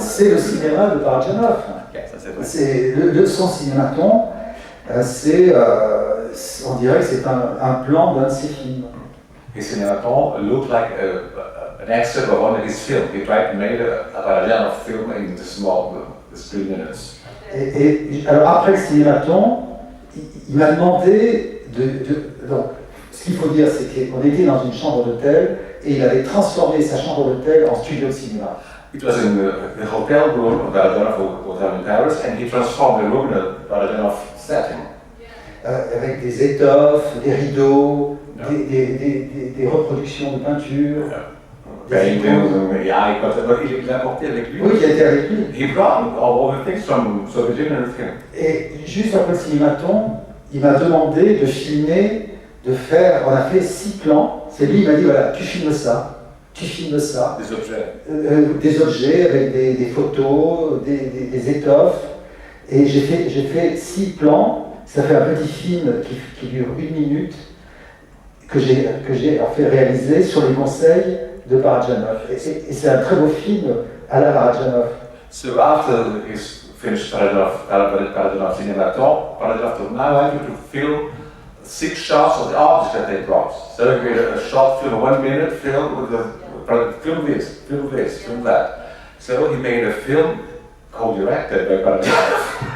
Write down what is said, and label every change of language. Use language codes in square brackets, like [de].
[fr] c'est le cinéma de Parajanov. [en] Yes, that's it. [fr] C'est son cinématon, on dirait que c'est un plan d'un de ses films. [en] His cinématon looked like an excerpt of one of his films. He tried to make a Parajanov film in the 3 minutes. [fr] Et alors après le cinématon, il m'a demandé donc, ce qu'il faut dire, c'est qu'on était dans une chambre d'hôtel et il avait transformé sa chambre d'hôtel en studio de cinéma. [en] It was in the hotel room of Barajanov Hotel in Paris, and he transformed the room in a Barajanov setting. [fr] Avec des étoffes, des rideaux, [en] Yeah. [fr] des reproductions de peinture. [en] Paintings, yeah, [fr] il l'a apporté avec lui. Oui, il a été avec lui. [en] He brought all the things from Soviet Union and everything. [fr] Et juste après le cinématon, il m'a demandé de filmer, on a fait 6 plans. C'est lui, il m'a dit voilà, tu filmes ça, Des objets. des objets avec des photos, des étoffes. Et j'ai fait 6 plans. Ça fait un petit film qui dure 1 minute que j'ai en fait réalisé sur les conseils de Barajanov. Et c'est un très beau film à la Barajanov. [en] So after he's finished Barajanov Cinematon, Barajanov told now I want you to film 6 shots of the objects that they brought. So he made a short film, 1 minute film with film this, film that. So he made a film co-directed by Barajanov.